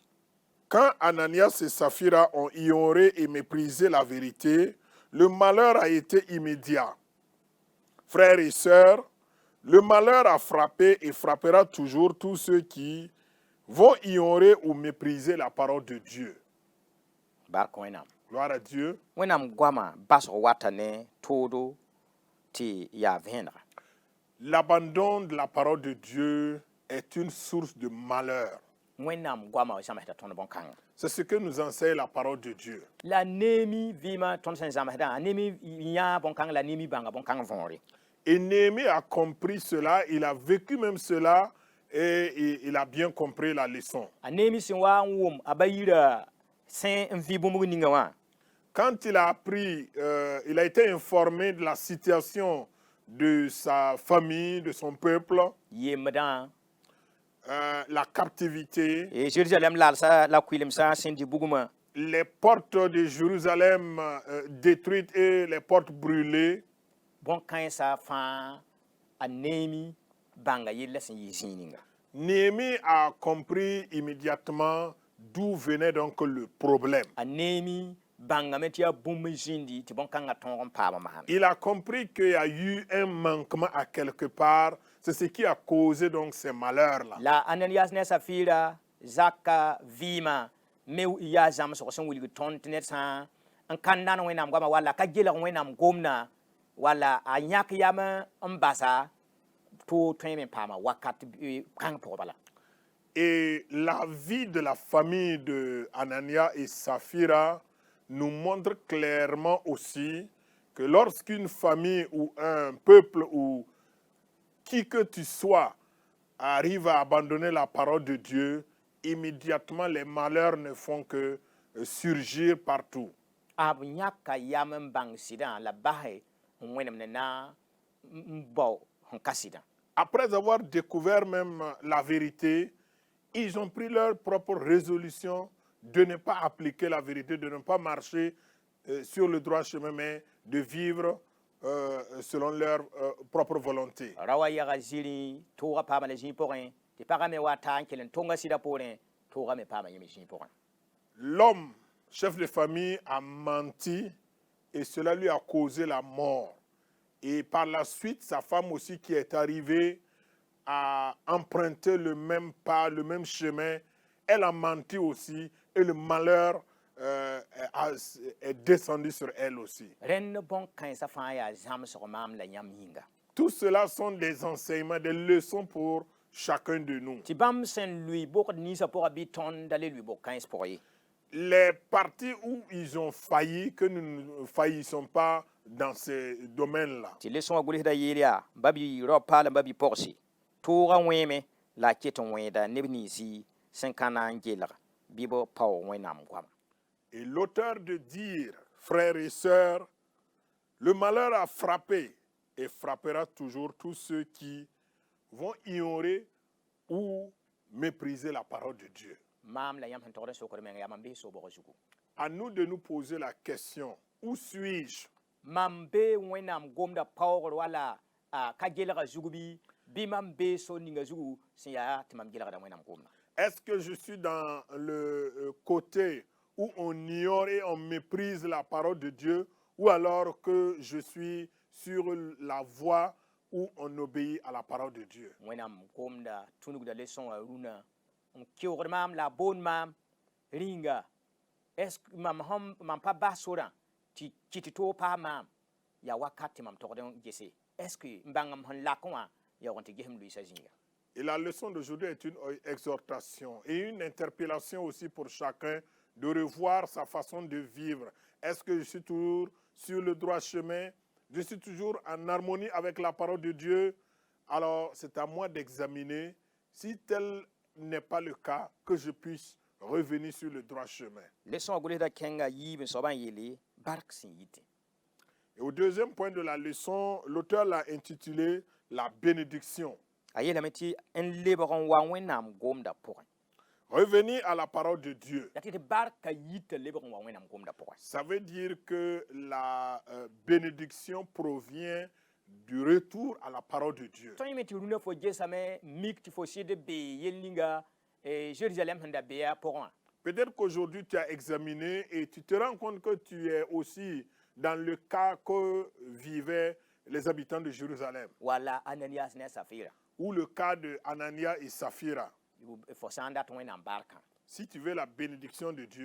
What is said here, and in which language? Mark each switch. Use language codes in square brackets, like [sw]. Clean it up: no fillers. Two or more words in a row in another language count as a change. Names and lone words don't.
[fr] Quand Ananias et Saphira ont ignoré et méprisé la vérité, le malheur a été immédiat. Frères et sœurs, le malheur a frappé et frappera toujours tous ceux qui vont ignorer ou mépriser la parole de Dieu. [mos] Bark wẽnnaam. [fr] Gloire à Dieu. [mos] Wẽnnaam goamã basg wata ne toodo tɩ yaa vẽenega. [fr] L'abandon de la parole de Dieu est une source de malheur. [mos] Wẽnnaam goamã zãmsda tõnd bõn-kãngã. [fr] C'est ce que nous enseigne la parole de Dieu. [mos] La neemi vɩɩmã tõnd sẽn zãmsdã a neemi yãa bõn-kãng la neemi bãnga bõn-kãng võore. [fr] Et Néhémie a compris cela, il a vécu même cela et il a bien compris la leçon. [mos] A neemi sẽn wa n wʋm a ba yirã sẽn n vɩ bũmb ninga wã [fr] Quand il a appris, il a été informé de la situation de sa famille, de son peuple, [mos] yembdã [fr] la captivité, [mos] Jérusalem lalsa la kʋɩlemsã sẽn di bugmã [fr] les portes de Jérusalem détruites et les portes brûlées, [mos] bõn-kãensã fãa a neemi bãnga yella sẽn yɩ zĩig ninga. [fr] Néhémie a compris immédiatement d'où venait donc le problème. A neemi bãngame tɩ yaa bũmb n zĩndi tɩ bõn-kãngã tõog n paam masãn. Il a compris qu'il y a eu un manquement à quelque part. C'est ce qui a causé donc ces malheurs-là. [mos] La Ananias ne a Safira zaka vɩɩmã me yaa zãmsg sẽn wilg tõnd tɩ ned sã n ka nan wẽnnaam goamã walla ka gelg wẽnnaam gomna walla a yãk yam n basa tɩ tõe me n paama wakat kãng pʋgẽ bala. [fr] Et la vie de la famille de Anania et Saphira nous montre clairement aussi que lorsqu'une famille ou un peuple ou qui que tu sois arrive à abandonner la parole de Dieu, immédiatement les malheurs ne font que surgir partout. [mos] B yãka yam n bãng sɩdã la basɛ n wẽnem ne na n bao sẽn ka sɩdã. [fr] Après avoir découvert même la vérité, ils ont pris leur propre résolution de ne pas appliquer la vérité, de ne pas marcher sur le droit chemin, mais de vivre selon leur propre volonté. [mos] Rawa yaga ziri tʋʋga paama la zĩig pʋgẽ tɩ pagã me wa ta n kell n tõnga sɩdã poorẽ tʋʋga me paama yẽ me zĩig pʋgẽ. [fr] L'homme, chef de famille, a menti et cela lui a causé la mort. Et par la suite, sa femme aussi qui est arrivée à emprunter le même pas, le même chemin, elle a menti aussi et le malheur est descendu sur elle aussi. [mos] Rẽnd bõn-kãensã fãa yaa zãmsg maam la yãmb yĩnga. [fr] Tout cela sont des enseignements, des leçons pour chacun de nous. [mos] Tɩ bãmb sẽn lʋɩ bʋgd ninsã pʋgã bɩ tõnd da le lʋɩ bʋg-kãens pʋgẽ ye. [fr] Les parties où ils ont failli, que nous ne faillissons pas dans ces domaines-là. [mos] Tɩ leçon wã gʋlsda yeel yaa babi raopa la babi pʋgse tʋʋga wẽeme la a ket n wẽeda neb ninsi sẽn ka na n gelg bɩ b paoog wẽnnaam goamã. [fr] Et l'auteur de dire, frères et sœurs, le malheur a frappé et frappera toujours tous ceux qui vont ignorer ou mépriser la parole de Dieu. [mos] Maam la yãmb sẽn togd n sokd menga yaa mam bɩ sobg zugu. [fr] À nous de nous poser la question, où suis-je? [mos] Mam bee wẽnnaam gomda paoogr wala ka gelga zugu bɩ bi mam be so ninga zugu sin ya ti mam gilagda wẽnnaam gomda. [fr] Est-ce que je suis dans le côté où on ignore et on méprise la parole de Dieu, ou alors que je suis sur la voie où on obéit à la parole de Dieu? [mos] Wẽnnaam gomda tũnugda leçon a rũnã n keoogd maam la a boond maam ringa. [fr] Est-ce que [mos] mam pa bas sorã tɩ kɩt tɩ paa maam ya wakat tɩ mam togd n gese? [fr] Est-ce que [mos] n bãngam sẽn lak wã yaoog tɩ gesem luɩɩsã zĩiga? [fr] Et la leçon d'aujourd'hui est une exhortation et une interpellation aussi pour chacun de revoir sa façon de vivre. Est-ce que je suis toujours sur le droit chemin? Je suis toujours en harmonie avec la parole de Dieu? Alors, c'est à moi d'examiner si tel n'est pas le cas, que je puisse revenir sur le droit chemin. [mos] Leçon a gʋlsda kẽnga yiib n soab n yeele bark sẽn yite. [fr] Et au deuxième point de la leçon, l'auteur l'a intitulé « La bénédiction ». [mos] A yeelame tɩ n lebg n wa wẽnnaam gomda pʋgẽ. [fr] Revenir à la parole de Dieu. [mos] La tɩ barka yita lebg n wa wẽnnaam gomda pʋgẽ. [fr] Ça veut dire que la bénédiction provient du retour à la parole de Dieu. [mos] Tõe me tɩ rũnã fo gesame mik tɩ fo sɩd bee yell ninga Jérusalem sẽn da beya pʋgẽ wã. [fr] Peut-être qu'aujourd'hui tu as examiné et tu te rends compte que tu es aussi dans le cas que vivaient les habitants de Jérusalem. [mos] Wala Ananias ne Safira. [fr] Ou le cas de Anania et Saphira. [mos] Fo sã n dat wẽnnaam barkã. [fr] Si tu veux la bénédiction de Dieu,